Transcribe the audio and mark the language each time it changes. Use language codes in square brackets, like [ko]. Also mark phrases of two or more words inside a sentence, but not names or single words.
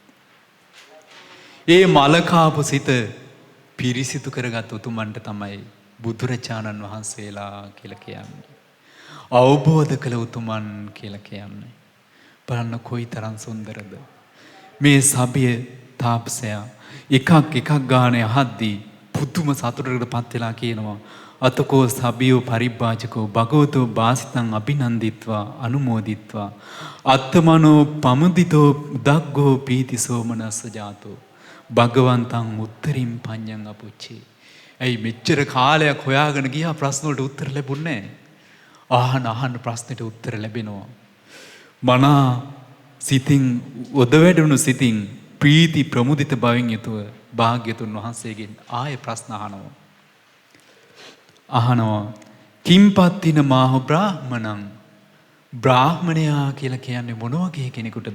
[si] ඒ මල කාපු සිත පිරිසිදු කරගත් උතුමන්ට තමයි බුදුරජාණන් වහන්සේලා කියලා කියන්නේ. අවබෝධ කළ උතුමන් කියලා කියන්නේ. බලන්න කොයිතරම් සුන්දරද. මේ සබිය තාපසයා එකක් ගානේ අහද්දී පුදුම සතුටකට පත් වෙලා කියනවා [pi] අතකෝ සබියෝ පරිබ්බාජකෝ භගවතෝ වාසිතං අභිනන්දිත්වා අනුමෝදිත්වා අත්තමනෝ පමුදිතෝ උදග්ගෝ පීති සෝමනස්ස ජාතෝ භගවන්තං උත්තරින් පඤ්ඤං අපුච්චි. [si] ඇයි මෙච්චර කාලයක් හොයාගෙන ගියා ප්‍රශ්න වලට උත්තර ලැබුණේ නැහැ. අහන ප්‍රශ්නෙට උත්තර ලැබෙනවා. මනා සිතින් ඔදවැඩුණු සිතින් ප්‍රීති ප්‍රමුදිත බවින් යුතුව භාග්‍යතුන් වහන්සේගෙන් ආයෙ ප්‍රශ්න අහනවා [pi] කිම්පත්තින මාහ බ්‍රාහ්මණං [si] බ්‍රාහ්මණයා කියලා කියන්නේ මොන වගේ කෙනෙකුටද?